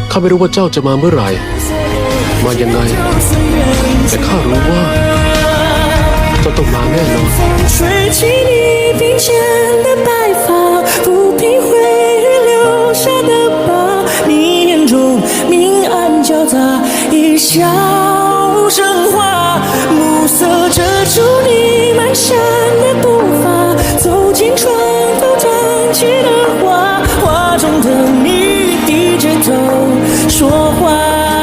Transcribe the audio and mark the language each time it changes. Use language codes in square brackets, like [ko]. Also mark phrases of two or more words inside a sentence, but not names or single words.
[th] ข้าไม่รู้ว่าเจ้าจะมาเมื่อไหร่มายังไงแต่ข้ารู้ว่าเจ้าต้องมาแน่นอน [zh] 吹起你鬓间的白发，抚平回忆留下的疤。你眼中明暗交杂，一笑生花，暮色遮住你蹒跚的步伐，走进床头长起的花，画中的你低着头说话。